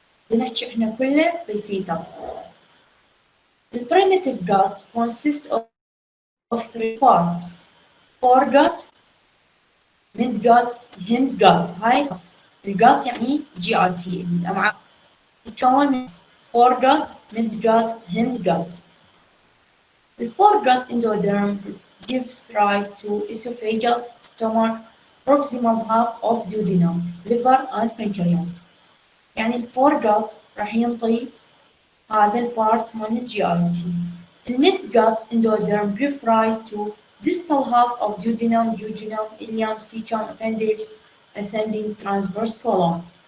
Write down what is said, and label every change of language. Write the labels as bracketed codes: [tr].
[ar] بنحكي احنا كله بالفيتاس. [en] The primitive gut consists of three parts: foregut, midgut, hindgut. [ar] هاي الgut يعني GIT الأمعاء. تتكون من foregut, midgut, hindgut. [en] The foregut endoderm gives rise to esophagus, stomach, proximal half of duodenum, liver, and pancreas. [ar] يعني الفور جات راح ينطي هذا البارت من الجي اي تي. [en] الميد جات endoderm give rise to distal half of duodenum, ileum, cecum, appendix, ascending transverse colon.